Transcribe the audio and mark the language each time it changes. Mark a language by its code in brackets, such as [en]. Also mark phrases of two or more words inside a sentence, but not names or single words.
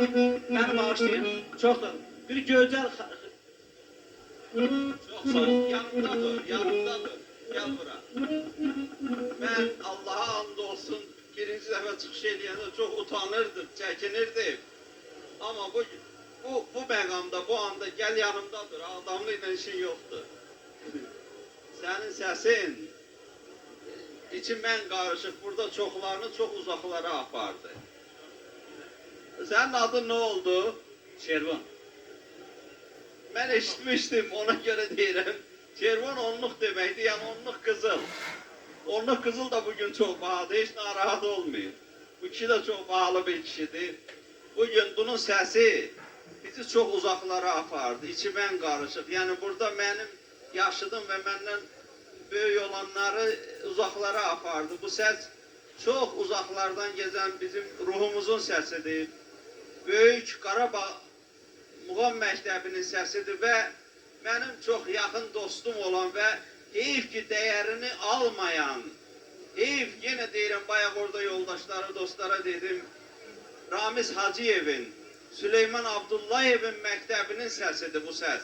[az] Məni bağışlayın. Çox sağ olun. Bir gözəl... [tr] Çok sağ ol. Yanımda dur, yanımda dur. Gel bura. Ben Allah'a hamdolsun birinci defa çıkış ediyende çok utanırdım, çekinirdim. Ama bu məqamda, bu anda gel yanımda dur. Adamla işin yoktur. Senin sesin içimden karışık. Burada çoklarını çok uzaklara apardı. Senin adın ne oldu? Şervan. [az] Ben eşitmiştim, ona göre deyirəm. Şervan onluq deməkdir, yəni onluq qızıl. [tr] Onluq qızıl da bugün çok pahalıdır, hiç narahat olmayın. Bu kişi de çok pahalı bir kişidir. [az] Bugün bunun səsi bizi çok uzaklara apardı, içimən qarışıq. Yəni burada mənim yaşıdım və məndən böyük olanları uzaklara apardı. Bu səs çok uzaklardan gezen bizim ruhumuzun səsidir. Böyük Qarabağ Muğam Məktəbinin səsidir və mənim çox yaxın dostum olan və heyf ki dəyərini almayan, heyf yenə deyirəm, bayaq orada yoldaşları, dostlara dedim, Ramiz Hacıyevin, Süleyman Abdullayevin məktəbinin səsidir bu səs.